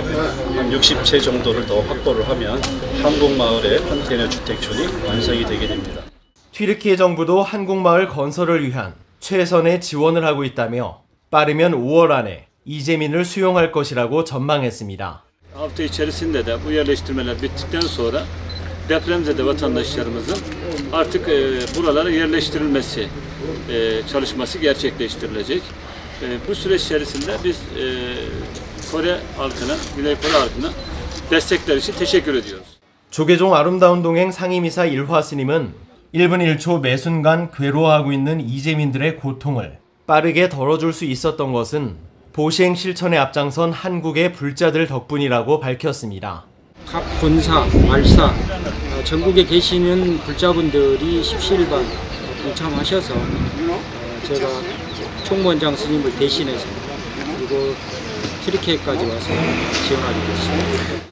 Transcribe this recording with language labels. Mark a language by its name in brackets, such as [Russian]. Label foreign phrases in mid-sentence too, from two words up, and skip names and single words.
[Korean] 한 60채 정도를 더 확보를 하면 한국마을의 컨테이너 주택촌이 완성이 되게 됩니다. 튀르키예 정부도 한국마을 건설을 위한 최선의 지원을 하고 있다며 빠르면 5월 안에 이재민을 수용할 것이라고 전망했습니다. [Turkish] Hafta içerisinde de bu yerleştirmeler bittikten sonra depremzede vatandaşlarımızın artık buralara yerleştirilmesi çalışması gerçekleştirilecek. Bu süreç içerisinde biz Kore halkına, Güney Kore halkına destekler için teşekkür ediyoruz. [Korean] 조계종 아름다운 동행 상임이사 일화 스님은 1분 1초 매 순간 괴로워하고 있는 이재민들의 고통을 빠르게 덜어줄 수 있었던 것은 보시행 실천에 앞장선 한국의 불자들 덕분이라고 밝혔습니다. 각 본사, 말사, 전국에 계시는 불자분들이 십시일반 동참하셔서 제가 총무원장 스님을 대신해서 그리고 튀르키예까지 와서 지원하게 됐습니다.